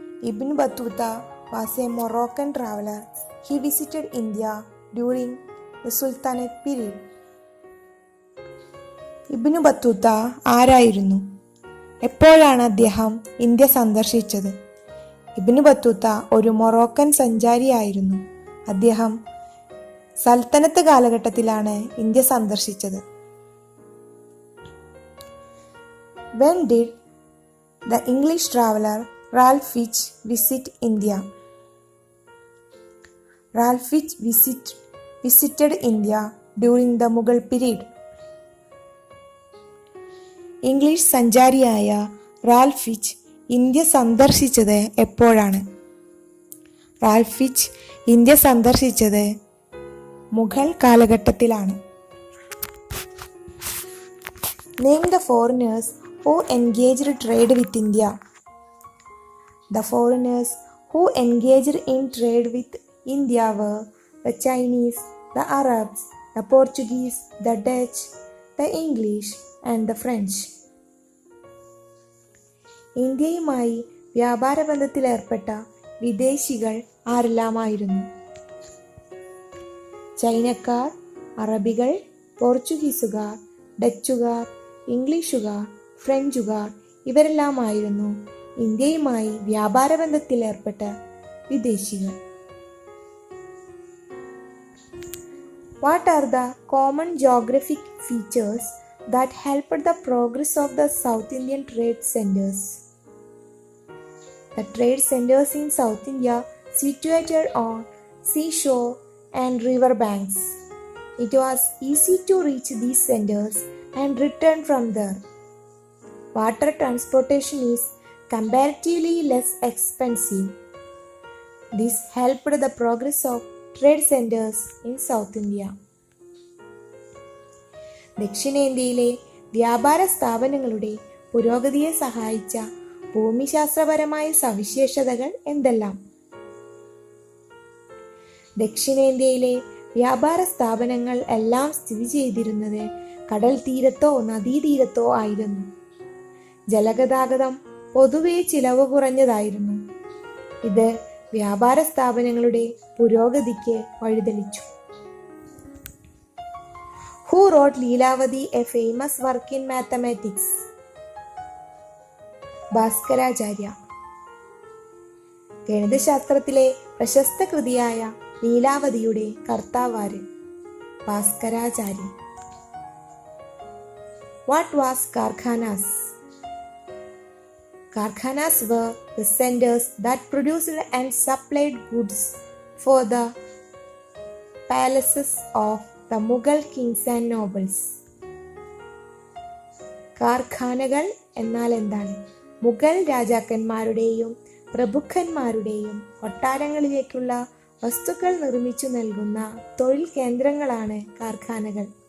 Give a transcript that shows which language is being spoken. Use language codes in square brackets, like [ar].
[en] Ibn Battuta was a Moroccan traveler. He visited India during the Sultanate period. [ml] Ibnu Battuta ആരായിരുന്നു? എപ്പോഴാണ് അദ്ദേഹം India സന്ദർശിച്ചത്? Ibnu Battuta ഒരു Moroccan സഞ്ചാരിയായിരുന്നു. അദ്ദേഹം സൽത്തനത്ത് കാലഘട്ടത്തിലാണ് ഇന്ത്യ സന്ദർശിച്ചത്. [en] When did the English traveler Ralph Fitch visit India? Ralph Fitch visited India during the Mughal period. [ml] English സഞ്ചാരിയായ Ralph Fitch India സന്ദർശിച്ചത് എപ്പോഴാണ്? റാൽഫ് ഫിച്ച് ഇന്ത്യ സന്ദർശിച്ചത് മുഗൾ കാലഘട്ടത്തിലാണ്. [en] Name the foreigners who engaged trade with India. The foreigners who engaged in trade with India were the Chinese, the Arabs, the Portuguese, the Dutch, the English and the French. [ml] ഇന്ത്യയുമായി വ്യാപാര ബന്ധത്തിലേർപ്പെട്ട വിദേശികൾ ആരെല്ലാമായിരുന്നു? ചൈനക്കാർ, അറബികൾ, പോർച്ചുഗീസുകാർ, ഡച്ചുകാർ, ഇംഗ്ലീഷുകാർ, ഫ്രഞ്ചുകാർ ഇവരെല്ലാമായിരുന്നു ഇന്ത്യയുമായി വ്യാപാര ബന്ധത്തിലേർപ്പെട്ട വിദേശികൾ. [en] What are the common geographic features that helped the progress of the South Indian trade centers? The trade centers in South India situated on seashore and river banks. It was easy to reach these centers and return from there. Water transportation is comparatively less expensive. This helped the progress of trade centers in South India. [ml] ദക്ഷിണേന്ത്യയിലെ വ്യാപാര സ്ഥാപനങ്ങളുടെ പുരോഗതിയെ സഹായിച്ച ഭൂമിശാസ്ത്രപരമായ സവിശേഷതകൾ എന്തെല്ലാം? ദക്ഷിണേന്ത്യയിലെ വ്യാപാര സ്ഥാപനങ്ങൾ എല്ലാം സ്ഥിതി ചെയ്തിരുന്നത് കടൽ തീരത്തോ നദീതീരത്തോ ആയിരുന്നു. ജലഗതാഗതം പൊതുവെ ചിലവ് കുറഞ്ഞതായിരുന്നു. ഇത് വ്യാപാര സ്ഥാപനങ്ങളുടെ പുരോഗതിക്ക് വഴിതെളിച്ചു. [en] Who wrote Leelavati, a famous work in mathematics? [ml] Bhaskaracharya. ഗണിതശാസ്ത്രത്തിലെ പ്രശസ്ത കൃതിയായ ലീലാവതിയുടെ കർത്താവാര്? ഭാസ്കരാചാര്യൻ. [en] What was Karkhanas? Karkhanas were the centers that produced and supplied goods for the palaces of the Mughal kings and nobles. [ml] കാർഖാനകൾ എന്നാൽ എന്താണ്? മുഗൾ രാജാക്കന്മാരുടെയും പ്രഭുക്കന്മാരുടെയും കൊട്ടാരങ്ങളിലേക്കുള്ള വസ്തുക്കൾ നിർമ്മിച്ചു നൽകുന്ന തൊഴിൽ കേന്ദ്രങ്ങളാണ് കാർഖാനകൾ.